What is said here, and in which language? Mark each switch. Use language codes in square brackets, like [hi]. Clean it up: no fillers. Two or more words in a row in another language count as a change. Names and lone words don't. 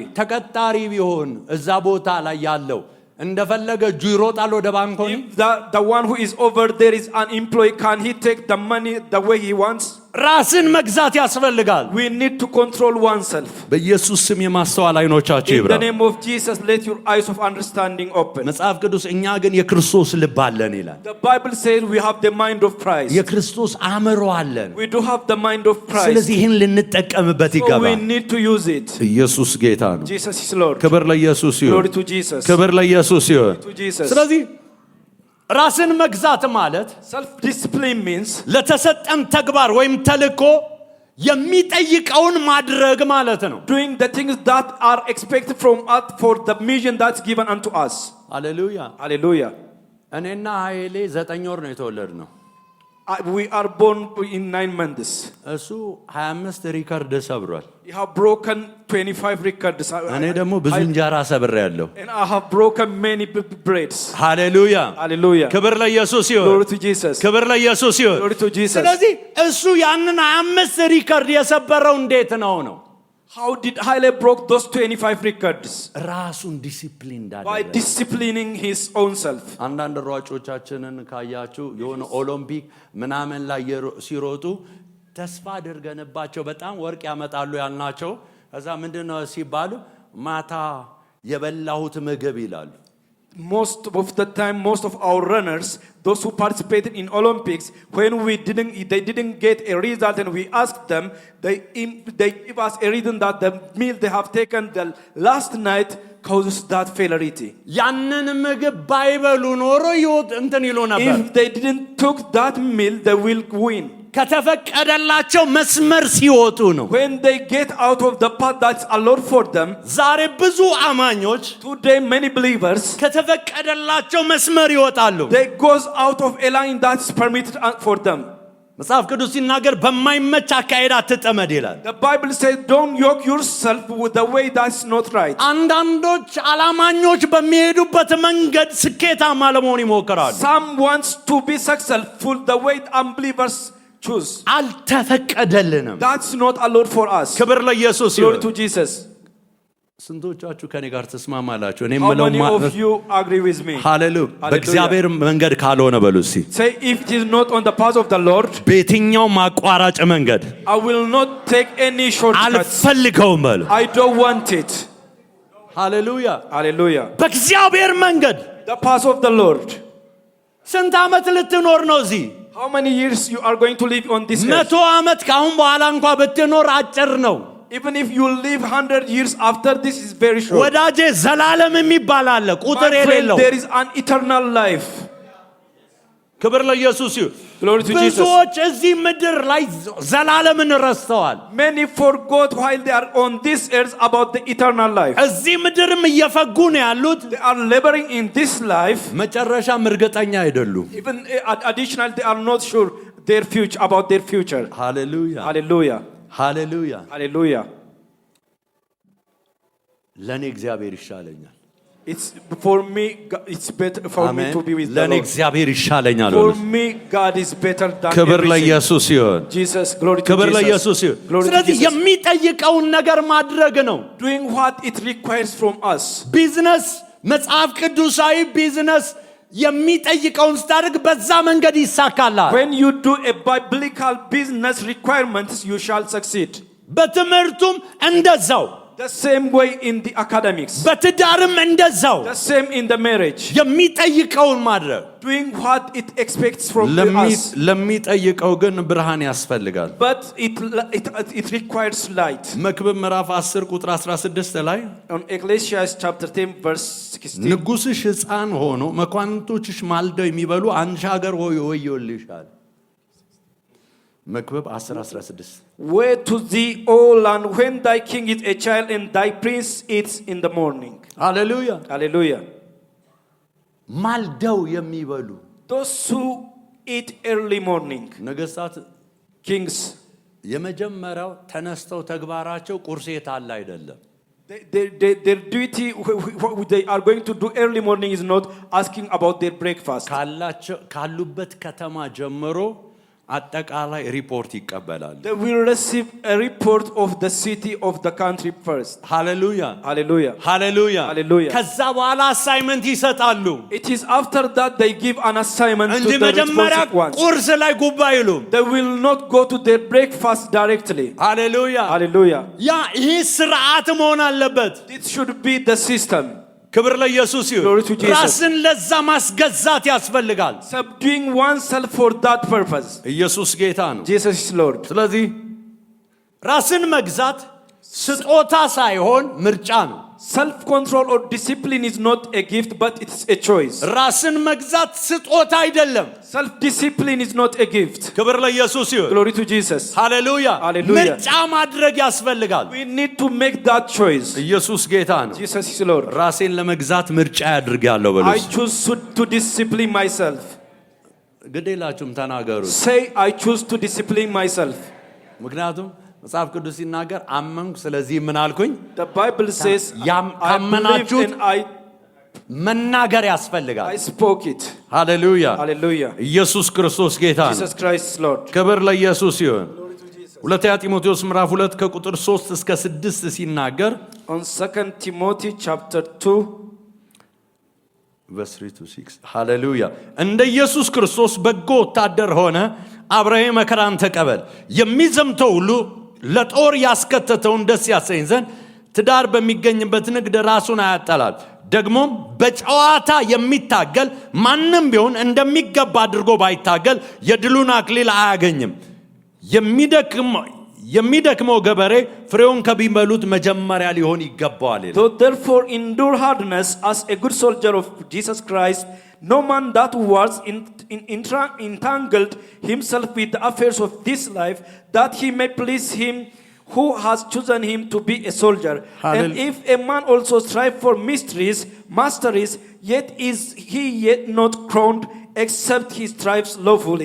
[am] ተቀጣሪ ቢሆን እዛ ቦታ ላይ ያለው እንደፈለገ እጁ ይሮጣል ወደ ባንኮኒ። [en] If the one who is over there is an employee, can he take the money the way he wants? [am] ራስን መግዛት ያስፈልጋል። [en] We need to control oneself. [am] በኢየሱስ ስም የማስተዋል አይኖቻችሁ [en] In [am] ይብራ። [en] the name of Jesus, let your eyes of understanding open. [am] መጽሐፍ ቅዱስ እኛ ግን የክርስቶስ ልብ አለን ይላል። [en] The Bible says we have the mind of Christ. [am] የክርስቶስ አእምሮ አለን። [en] We do have the mind of Christ. [am] ስለዚህ ይህን ልንጠቀምበት [en] So we [am] ይገባል። [en] need to use it. [am] ኢየሱስ ጌታ ነው። [en] Jesus is Lord. [am] ክብር ለኢየሱስ ይሁን። [en] Glory to Jesus. [am] ክብር ለኢየሱስ ይሁን። [en] To Jesus. [am] ስለዚህ ራስን መግዛት ማለት [en] Self-discipline means [am] ለተሰጠን ተግባር ወይም ተልእኮ የሚጠይቀውን ማድረግ ማለት ነው። [en] doing the things that are expected from us for the mission that's given unto us. [am] ሃሌሉያ። [en] Hallelujah. [am] እኔና ኃይሌ 9 ወር ነው የተወለድነው። [en] We are born in 9 months. [am] እሱ 25 ሪከርድ ሰብሯል። [en] You have broken 25 records. [am] እኔ ደግሞ ብዙ እንጀራ ሰብሬያለሁ። [en] And I have broken many breads. [am] ሃሌሉያ። [en] Hallelujah. [am] ክብር ለኢየሱስ ይሁን። [en] Glory to Jesus. [am] ክብር ለኢየሱስ ይሁን። [en] Glory to Jesus. [am] ስለዚህ እሱ ያንን 25 ሪከርድ የሰበረው እንዴት ነው? [en] How did Haile broke those 25 records? [am] ራሱን ዲሲፕሊን [en] By [am] እንዳደረገ። [en] disciplining his own self. [am] አንዳንድ ሯጮቻችንን ካያችሁ የሆነ ኦሎምፒክ ምናምን ላይ ሲሮጡ ተስፋ አድርገንባቸው በጣም ወርቅ ያመጣሉ ያልናቸው ከዛ ምንድነው ሲባሉ ማታ የበላሁት ምግብ ይላሉ። [en] Most of the time, most of our runners, those who participated in Olympics, when they didn't get a result and we asked them, they give us a reason that the meal they have taken the last night causes that failure. [am] ያንን ምግብ ባይበሉ ኖሮ ይወጥ እንትን ይሉ ነበር። [en] If they didn't took that meal, they will win. [am] ከተፈቀደላቸው መስመር ሲወጡ ነው። [en] When they get out of the path that's allowed for them. [am] ዛሬ ብዙ አማኞች [en] Today many believers [am] ከተፈቀደላቸው መስመር ይወጣሉ። [en] they goes out of a line that's permitted for them. [am] መጽሐፍ ቅዱስ ሲናገር በማይመች አካሄድ አትጠመድ ይላል። [en] The Bible says don't yoke yourself with the way that's not right. [am] አንዳንዶች አላማኞች በሚሄዱበት መንገድ ስኬታማ ለመሆን ይሞክራሉ። [en] Some wants to be successful the way unbelievers choose. [am] አልተፈቀደልንም። [en] That's not allowed for us. [am] ክብር ለኢየሱስ [en] Glory [am] ይሁን። [en] to Jesus. [am] ስንቶቻችሁ ከኔ ጋር ተስማማላችሁ? እኔ [en] How [am] የምለው [en] many of you agree with me? [am] ሃሌሉያ። በእግዚአብሔር መንገድ ካልሆነ በሉ እስቲ [en] Say if it is not on the path of the Lord, [am] በየትኛው ማቋራጭ መንገድ [en] I will not take any shortcuts. [am] አልፈልገውም በሉ። [en] I don't want it. [am] ሃሌሉያ። [en] Hallelujah. [am] በእግዚአብሔር መንገድ [en] The path of the Lord. [am] ስንት ዓመት ልትኖር ነው እዚህ? [en] How many years you are going to live on this earth? [am] 100 ዓመት ካሁን በኋላ እንኳን ብትኖር አጭር ነው። [en] Even if you live 100 years after this is very short. [am] ወዳጄ ዘላለም የሚባል አለ ቁጥር [en] My friend, [am] የሌለው። [en] there is an eternal life. [am] ክብር ለኢየሱስ ይሁን። [en] Glory to Jesus. [am] ብዙዎች እዚህ ምድር ላይ ዘላለምን ረስተዋል። [en] Many forgot while they are on this earth about the eternal life. [am] እዚህ ምድርም እየፈጉ ነው ያሉት። [en] They are laboring in this life. [am] መጨረሻም እርግጠኛ አይደሉም። [en] Even additionally, they are not sure their future about their future. [am] ሃሌሉያ [en] Hallelujah. [am] ሃሌሉያ። [en] Hallelujah. [am] ለኔ እግዚአብሔር ይሻለኛል። [en] It's for me. It's better for me to be with the [am] ለኔ [en] Lord. [am] እግዚአብሔር ይሻለኛል። [en] For me, God is better than [am] ክብር [en] everything. [am] ለኢየሱስ ይሁን። [en] Jesus, glory to [am] ክብር [en] Jesus. [am] ለኢየሱስ ይሁን። [en] Glory to [am] ስለዚህ [en] Jesus. [am] የሚጠይቀውን ነገር ማድረግ ነው። [en] Doing what it requires from us. [am] ቢዝነስ መጽሐፍ ቅዱሳዊ ቢዝነስ የሚጠይቀውን ስታደርግ በዛ መንገድ ይሳካላል። [en] When you do a biblical business requirements, you shall succeed. [am] በትምህርቱም እንደዛው [en] The same way in the academics. [am] በትዳርም እንደዛው [en] The same in the marriage. [am] የሚጠይቀውን ማድረግ [en] Doing what it expects from us. [am] ለሚጠይቀው ግን ብርሃን ያስፈልጋል። [en] But it requires light. [am] መክብብ ምዕራፍ 10 ቁጥር 16 ላይ [en] On Ecclesiastes chapter 10 verse 16. [am] ንጉሥሽ ሕፃን ሆኖ መኳንንቶችሽ ማልደው የሚበሉ አንቺ ሀገር ወዮልሻል። መክብብ 10:16 [en] Woe to thee, O land, when thy king is a child and thy prince eats in the morning. [am] ሃሌሉያ። [en] Hallelujah. [am] ማልደው የሚበሉ [en] Those who eat early morning, [am] ነገሥታት [en] kings, [am] የመጀመሪያው ተነስተው ተግባራቸው ቁርስ የት አለ አይደለም። [en] their duty, what they are going to do early morning is not asking about their breakfast. [am] ካሉበት ከተማ ጀምሮ አጠቃላይ ሪፖርት ይቀበላሉ። [en] They will receive a report of the city of the country first. [am] ሃሌሉያ [en] Hallelujah. [am] ሃሌሉያ። [en] Hallelujah. [am] ከዛ በኋላ አሳይመንት ይሰጣሉ [en] It is after that they give an assignment [am] እንጂ [en] to the [am] መጀመሪያ [en] responsive ones. [am] ቁርስ ላይ ጉባ አይሉም። [en] They will not go to their breakfast directly. [am] ሃሌሉያ። [en] Hallelujah. [am] ያ ይህ ስርዓት መሆን አለበት። [en] This should be the system. [am] ክብር ለኢየሱስ ይሁን። [en] Glory to Jesus. [am] ራስን ለዛ ማስገዛት ያስፈልጋል። [en] Subduing oneself for that purpose. [am] ኢየሱስ ጌታ ነው። [en] Jesus is Lord. [am] ስለዚህ ራስን መግዛት ስጦታ ሳይሆን ምርጫ ነው። [en] Self-control or discipline is not a gift, but it's a choice. [am] ራስን መግዛት ስጦታ አይደለም። [en] Self-discipline is not a gift. [am] ክብር ለኢየሱስ ይሁን። [en] Glory to Jesus. [am] ሃሌሉያ። [en] Hallelujah. [am] ምርጫ ማድረግ ያስፈልጋል። [en] We need to make that choice. [am] ኢየሱስ ጌታ ነው። [en] Jesus is Lord. [am] ራሴን ለመግዛት ምርጫ ያድርጋለሁ በሉ። [en] I choose to discipline myself. [am] ግዴላችሁም ተናገሩ። [en] Say, I choose to discipline myself. [am] ምክንያቱም መጽሐፍ ቅዱስ ሲናገር አመንኩ ስለዚህ ምን አልኩኝ? [en] The Bible says, I believed and [am] መናገር ያስፈልጋል። [en] I spoke it. [am] ሃሌሉያ። [en] Hallelujah. [am] ኢየሱስ ክርስቶስ ጌታ ነው። [en] Jesus Christ is Lord. [am] ክብር ለኢየሱስ ይሁን። ሁለተኛ ጢሞቴዎስ ምዕራፍ 2 ከቁጥር 3 እስከ 6 ሲናገር [en] On 2 Timothy chapter 2 [am] verse 3 to 6 ሃሌሉያ። እንደ ኢየሱስ ክርስቶስ በጎ ወታደር ሆነ አብረህ መከራን ተቀበል። የሚዘምተው ሁሉ ለጦር ያስከተተውን ደስ ያሰኝ ዘንድ ትዳር በሚገኝበት ንግድ ራሱን አያጠላል። ደግሞም በጨዋታ የሚታገል ማንም ቢሆን እንደሚገባ አድርጎ ባይታገል የድሉን አክሊል አያገኝም። የሚደክመው ገበሬ ፍሬውን ከሚበሉት መጀመሪያ ሊሆን ይገባዋል። [en] So therefore endure hardness as a good soldier of Jesus Christ. No man that was entangled himself with the affairs of this life, that he may please him who has chosen him to be a soldier. And if a man also strive for masteries, yet is he yet not crowned, except he strives lawfully.